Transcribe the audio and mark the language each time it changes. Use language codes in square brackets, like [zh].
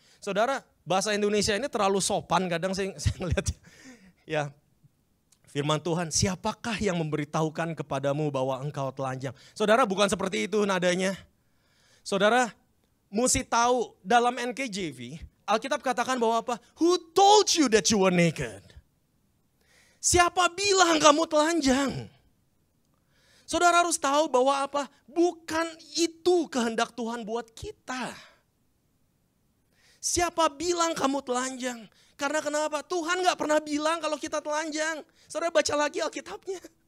[id] Saudara, bahasa Indonesia ini terlalu sopan kadang saya melihat. Ya, firman Tuhan, siapakah yang memberitahukan kepadamu bahwa engkau telanjang? Saudara, bukan seperti itu nadanya. Saudara, mesti tahu dalam NKJV, Alkitab katakan bahwa apa? [en] Who told you that you were naked? [id] Siapa bilang kamu telanjang? Saudara harus tahu bahwa apa? Bukan itu kehendak Tuhan buat kita. Siapa bilang kamu telanjang? Karena kenapa? Tuhan gak pernah bilang kalau kita telanjang. Saudara baca lagi Alkitabnya.